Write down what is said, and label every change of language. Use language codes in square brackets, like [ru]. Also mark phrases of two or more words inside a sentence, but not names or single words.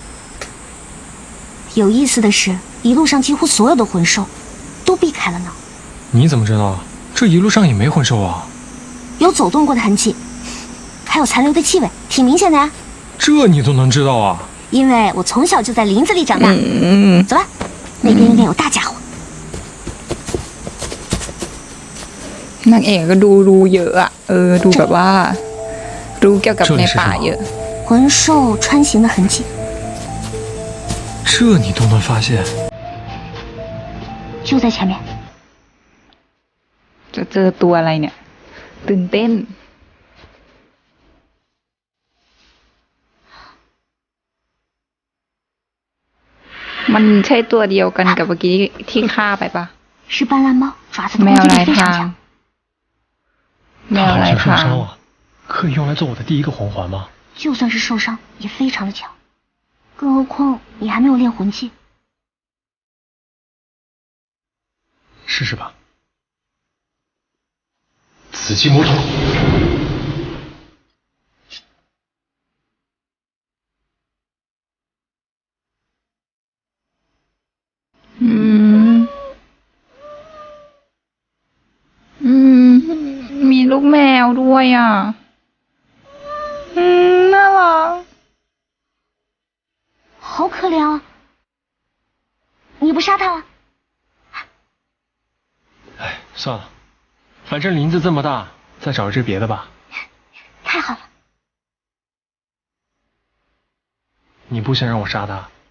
[zh] 有意思的是，一路上几乎所有的魂兽都避开了呢。你怎么知道？这一路上也没魂兽啊。有走动过的痕迹，还有残留的气味，挺明显的呀。这你都能知道啊？因为我从小就在林子里长大。走吧，那边应该有大家伙。 [th] นางเอกก็ดูรู้เยอะอะดูแบบว่ารู้เกี่ยวกับในป่าเยอะ [zh] 魂兽穿行的痕迹。这你都能发现？就在前面。 [th] จะเจอตัวอะไรเนี่ยตื่นเต้นมันใช่ตัวเดียวกันกับเมื่อกี้ที่ฆ่าไปปะ [zh] 是斑斓猫，爪子的攻击力非常强。他好像受伤了，可以用来做我的第一个魂环吗？就算是受伤，也非常的强。更何况你还没有练魂技。试试吧。紫金魔头。 [th] มีลูกแมวด้วยอ่ะน่ารัก [zh] 好可怜啊！你不杀他了？哎，算了，反正林子这么大，再找一只别的吧。太好了。你不想让我杀他？